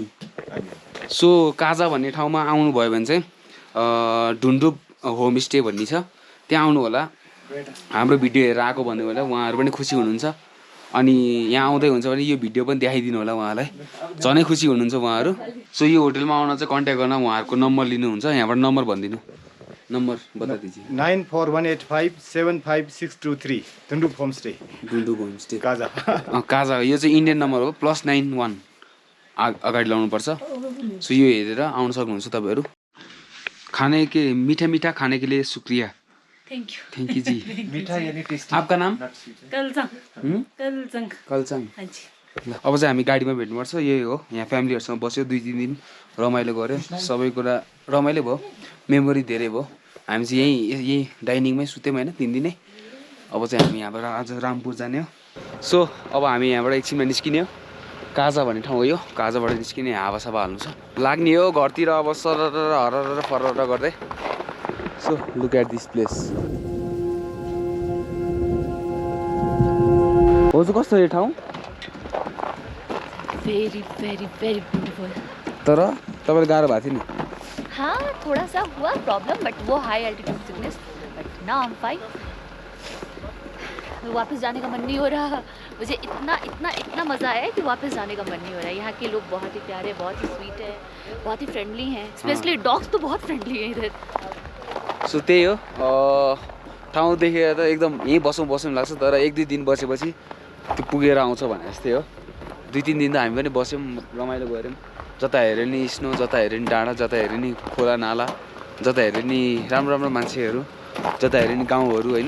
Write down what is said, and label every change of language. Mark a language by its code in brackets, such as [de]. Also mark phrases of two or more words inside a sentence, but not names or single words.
[ne] सो काजा भन्ने ठाउँमा आउनुभयो भने चाहिँ ढुन्डुप होमस्टे भन्ने छ, त्यहाँ आउनु होला। हाम्रो भिडियो हेरेर आएको भन्नु होला, उहाँहरू पनि खुसी हुनुहुन्छ। अनि यहाँ आउँदै हुन्छ भने यो भिडियो पनि देखाइदिनु होला उहाँलाई, झनै खुसी हुनुहुन्छ उहाँहरू। सो यो होटलमा आउन चाहिँ कन्ट्याक्ट गर्न उहाँहरूको नम्बर लिनुहुन्छ। यहाँबाट नम्बर भनिदिनु, [hi] नम्बर बता दीजिए। [ne] 9418575623 ढुन्डुप होमस्टे। ढुन्डुप होमस्टे काजा। काजा यो चाहिँ [en] Indian number [ne] हो, +91 अगाडि लाउनुपर्छ। सो यो हेरेर आउन सक्नुहुन्छ तपाईँहरू। [hi] खाने के मीठा मीठा खाने के लिए शुक्रिया। [en] thank you ji. [hi] मीठा यानी टेस्टी। आपका नाम? कलचङ। कलचङ। [ne] अब चाहिँ हामी गाडीमा भेट्नुपर्छ। यही हो, यहाँ फ्यामिलीहरूसँग बस्यो 2-3 दिन, रमाइलो गऱ्यो, सबै कुरा रमाइलो भयो, मेमोरी धेरै भयो। हामी चाहिँ यही डाइनिङमै सुत्यौँ होइन 3 दिनै। अब चाहिँ हामी यहाँबाट आज रामपुर जाने हो। सो अब हामी यहाँबाट एकछिनमा निस्किने हो। काजा भन्ने ठाउँ हो यो, काजाबाट निस्किने हावासावा हाल्नु छ, लाग्ने हो घरतिर अब सरर हरर फरर गर्दै। सो [en] look at this place. [ne] हो चाहिँ कस्तो यो ठाउँ? [en] very very very beautiful. [ne] तर तपाईँलाई गाह्रो भएको थियो नि? [hi] हाँ थोड़ा सा हुआ प्रॉब्लम, [en] बट वो high altitude sickness, but now I am fine. [hi] वापस जाने का मन नहीं हो रहा। मुझे इतना इतना इतना मज़ा आया कि वापस जाने का मन नहीं हो रहा है। यहाँ के लोग बहुत ही प्यारे, बहुत ही स्वीट है, बहुत ही फ्रेंडली हैं। [en] specially dogs [hi] तो बहुत फ्रेंडली हैं इधर। [ne] सो त्यही हो, ठाउँ देखेर त एकदम यहीँ बसौँ लाग्छ, तर 1-2 दिन बसेपछि त्यो पुगेर आउँछ भने जस्तै हो। 2-3 दिन त हामी पनि बस्यौँ, रमाइलो गऱ्यौँ। जता हेऱ्यो नि स्नो, जता हेऱ्यो नि डाँडा, जता हेऱ्यो नि खोला नाला, जता हेऱ्यो नि राम्रो राम्रो मान्छेहरू, जता हेऱ्यो नि गाउँहरू होइन।